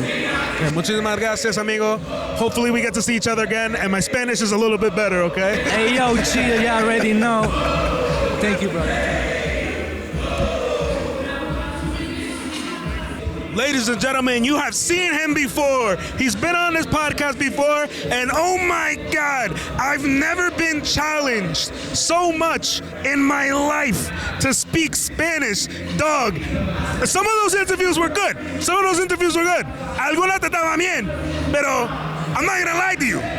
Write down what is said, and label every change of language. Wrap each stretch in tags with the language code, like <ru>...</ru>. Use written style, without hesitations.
<es>Okay, muchísimas gracias, amigo.</es> <en>Hopefully we get to see each other again, and my Spanish is a little bit better, okay? Ayoo Chill, you already know. Thank you, brother. Ladies and gentlemen, you have seen him before. He's been on this podcast before, and oh my God, I've never been challenged so much in my life to speak Spanish. Dog, some of those interviews were good.</en> <es>Algunas te estaban bien, pero</es> <en>I'm not gonna lie to you.</en>